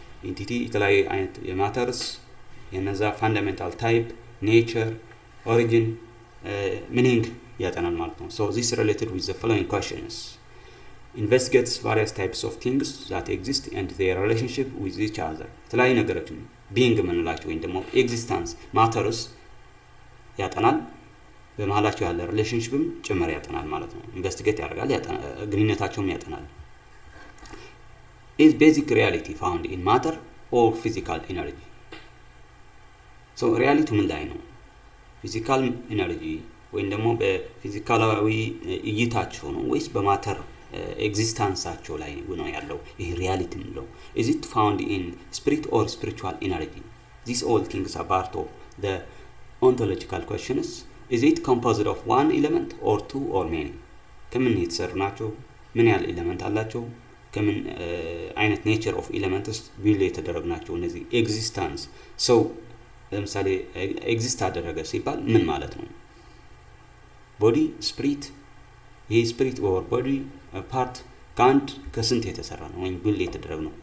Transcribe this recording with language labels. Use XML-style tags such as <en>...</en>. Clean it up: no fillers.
<en>Entity</en> <am>የተለያዩ አይነት የማተርስ የነዛ</am> <en>fundamental type, nature, origin, meaning</en> <am>ያጠናል ማለት ነው።</am> <en>So this is related with the following questions. Investigates various types of things that exist and their relationship with each other.</en> <am>የተለያዩ ነገሮችን being የምንላቸው ወይም ደግሞ existence, matters ያጠናል። በመሃላቸው ያለ ሪሌሽንሺፕም ጭምር ያጠናል ማለት ነው። ኢንቨስቲጌት ያደርጋል፣ ግንኙነታቸውም ያጠናል።</am> <en>Is basic reality found in matter or physical energy?</en> <am>So reality ምን ላይ ነው? ፊዚካል ኤነርጂ ወይም ደግሞ በፊዚካላዊ እይታቸው ነው ወይስ በማተር ኤግዚስተንሳቸው ላይ ነው ያለው? ይሄ ሪያሊቲ ነው።</am> <en>Is it found in spirit or spiritual energy? These all things are part of the ontological questions. Is it composed of one element or two or many?</en> <am>ከምን የተሰሩ ናቸው? ምን ያህል ኤሌመንት አላቸው? ከምን አይነት ኔቸር ኦፍ ኤሌመንትስ ቢልድ የተደረጉ ናቸው እነዚህ ኤግዚስተንስ? ሰው ለምሳሌ ኤግዚስት አደረገ ሲባል ምን ማለት ነው? ቦዲ ስፒሪት፣ ይሄ ስፒሪት ኦር ቦዲ ፓርት ከአንድ ከስንት የተሰራ ነው ወይም ቢልድ የተደረገ ነው?</am>